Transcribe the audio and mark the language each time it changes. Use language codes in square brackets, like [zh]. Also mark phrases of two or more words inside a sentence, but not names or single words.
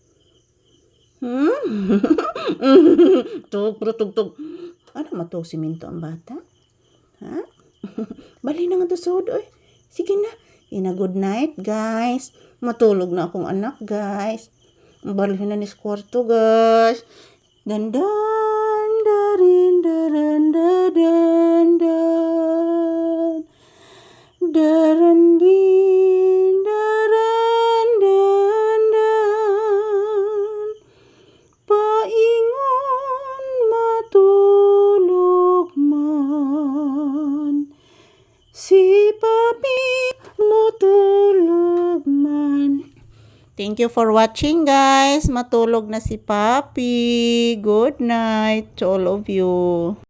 [ceb] Tug, tug. Anak matulog sa siminto ang bata? Ha? Bali na nga to sud, oy. Sige na. [en] Good night, guys. [ceb] Matulog na akong anak, guys. Balhin na ni kwarto, guys. Dandan, darin, daran, dadan, dan. Daran, din, daran, dan, dan. Paingon, matulog man. Si papi, matulog man. [en] Thank you for watching guys. [ceb] Matulog na si papi. [en] Good night to all of you.